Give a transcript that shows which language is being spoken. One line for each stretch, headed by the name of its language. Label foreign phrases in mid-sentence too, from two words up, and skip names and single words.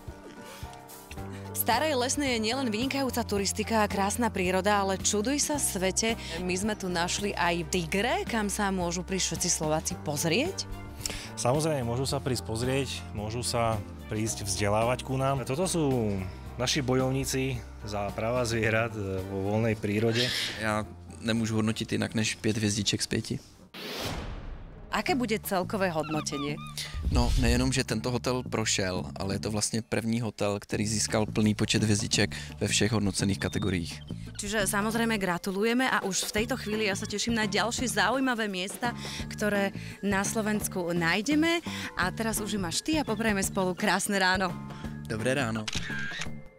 Slovak: V Starej Lesnej je nielen vynikajúca turistika a krásna príroda, ale čuduj sa svete, my sme tu našli aj tigre, kam sa môžu prísť všetci Slováci pozrieť. Samozrejme, môžu sa prísť pozrieť, môžu sa prísť vzdelávať ku nám. Toto sú naši bojovníci za práva zvierat vo voľnej prírode.
Czech: Já nemůžu hodnotit jinak než 5 hvězdiček z 5.
Slovak: Aké bude celkové hodnotenie?
Czech: No, nejenom, že tento hotel prošel, ale je to vlastně první hotel, který získal plný počet hvězdiček ve všech hodnocených kategoriích.
Slovak: Čiže samozrejme gratulujeme a už v tejto chvíli ja sa teším na ďalšie zaujímavé miesta, ktoré na Slovensku nájdeme. A teraz už máš ty a poprajeme spolu krásne ráno. Dobré ráno.